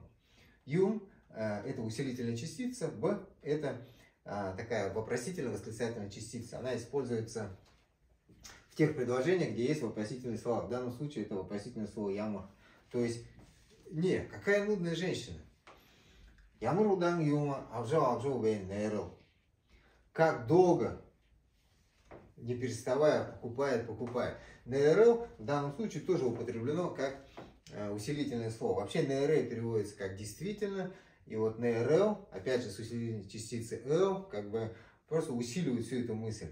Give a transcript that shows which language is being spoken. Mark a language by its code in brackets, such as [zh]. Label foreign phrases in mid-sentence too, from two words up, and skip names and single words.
[ru] Юм это усилительная частица, б это такая вопросительно-восклицательная частица. Она используется в тех предложениях, где есть вопросительные слова. В данном случае это вопросительное слово ямур. То есть, не, какая нудная женщина. [gld] Ямур удан юма абжал вейн нейрл. [ru] Как долго, не переставая, покупает. Нейрл в данном случае тоже употреблено как усилительное слово. Вообще нейрл переводится как действительно. И вот нейрл, опять же с усилительной частицы л, как бы просто усиливает всю эту мысль.